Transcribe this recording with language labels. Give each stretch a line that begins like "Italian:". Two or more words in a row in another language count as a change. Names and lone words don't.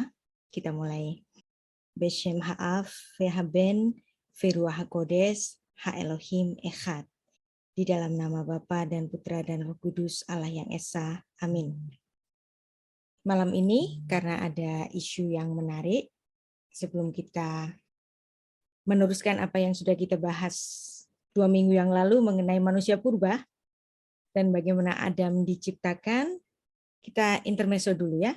Indonesian: Kita mulai.
Hebrew: בשם האב והבן ורוח הקודש האלוהים אחד.
Indonesian: Di dalam nama Bapa dan Putra dan Roh Kudus Allah yang Esa. Amin. Malam ini karena ada isu yang menarik, sebelum kita meneruskan apa yang sudah kita bahas 2 minggu yang lalu mengenai manusia purba, dan bagaimana Adam diciptakan, kita intermezzo dulu ya.